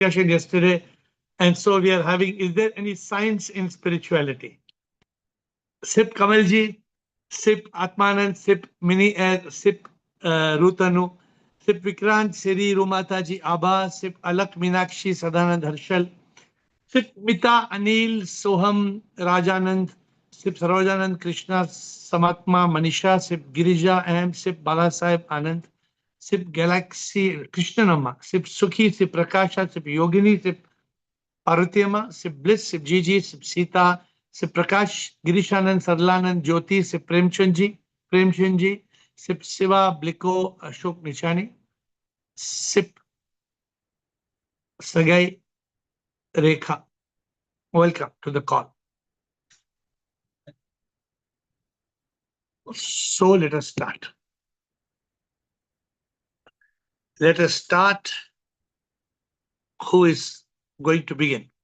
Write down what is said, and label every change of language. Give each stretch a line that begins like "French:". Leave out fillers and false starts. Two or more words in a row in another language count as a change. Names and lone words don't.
English: discussion yesterday. And so we are having, is there any science in spirituality? Sip Kamalji, Sip Atmanand, Sip Mini Air, Sip Rutanu, Sip Vikrant, Siri Rumataji Abha, Sip Alak Minakshi Sadanand Harshal, Sip Mita Anil Soham Rajanand, Sip Sarojanand Krishna Samatma Manisha, Sip Girija Am, Sip Balasaheb Anand, Sip Galaxy Krishnanama, Sip Sukhi, Sip Prakasha, Sip Yogini, Sip Parvatiyama, Sip Bliss, Sip Gigi, Sip Sita, Sip Prakash, Girishanand, Sarlanand, Jyoti, Sip Premchandji, Sip Siva, Bliko, Ashok Nishani, Sip Sagai Rekha. Welcome to the call. So let us start. Let us start. Who is going to begin?